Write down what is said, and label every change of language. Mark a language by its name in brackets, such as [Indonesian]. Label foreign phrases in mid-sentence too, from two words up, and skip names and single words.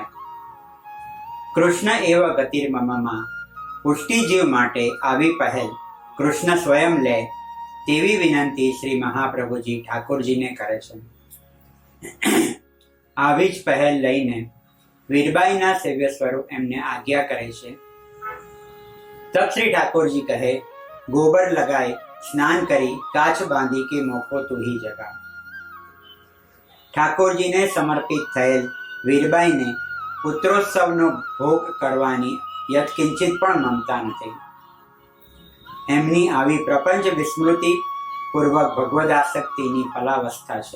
[Gujarati] કૃષ્ણ એવ ગતિર્મમમાં, પુષ્ટિ જીવ માટે આવી પહેલ કૃષ્ણ સ્વયં લે તેવી વિનંતી શ્રી મહાપ્રભુજી ઠાકોરજીને કરે છે. આવી જ પહેલ લઈને વીરબાઈના સેવ્ય સ્વરૂપ એમને આજ્ઞા કરે છે. તબ શ્રી ઠાકોરજી કહે, [Braj] गोबर लगाए स्नान करी काच बांधी के मोको तू ही जगा. [Gujarati] ઠાકોરજી ને સમર્પિત થયેલ વીરબાઈને પુત્રોત્સવનો ભોગ કરવાની યત્કિંચિત પણ મમતા નથી. એમની આવી પ્રપંચ વિસ્મૃતિ પૂર્વક ભગવદાસક્તિની ફલાવસ્થા છે.